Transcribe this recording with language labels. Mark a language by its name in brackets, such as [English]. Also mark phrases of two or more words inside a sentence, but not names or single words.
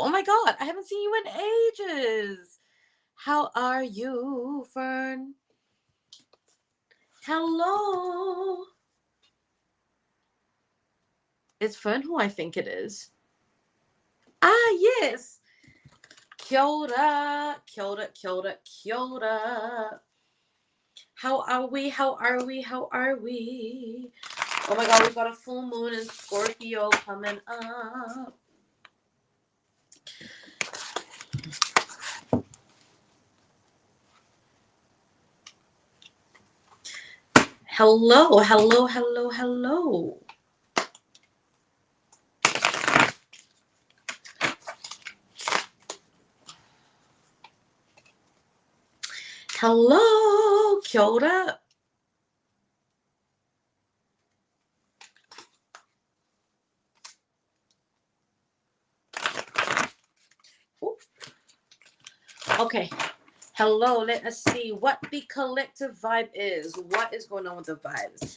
[English] Oh my god, I haven't seen you in ages. How are you, Fern? Hello. It's Fern who I think it is. Ah, yes. [Māori] Kia ora, kia ora, kia ora, kia ora. [English] How are we? How are we? How are we? Oh my god, we've got a full moon in Scorpio coming up. Hello, hello, hello, hello. Hello, [Māori] kia ora. [English] Okay. Hello, let us see what the collective vibe is. What is going on with the vibes?